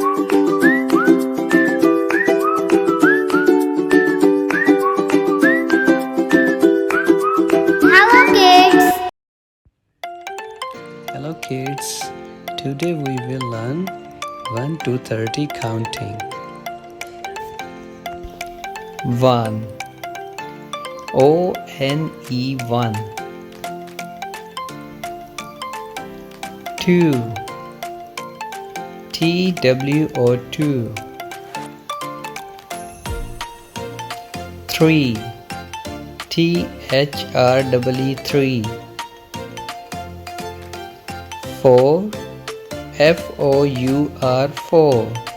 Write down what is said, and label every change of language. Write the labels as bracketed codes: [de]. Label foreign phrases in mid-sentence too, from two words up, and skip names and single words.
[en] Hello kids! Hello kids, today we will learn 1 to 30 counting. 1 O-N-E 1 2 T-W-O 2 3 T-H-R-E 3 4 F-O-U-R 4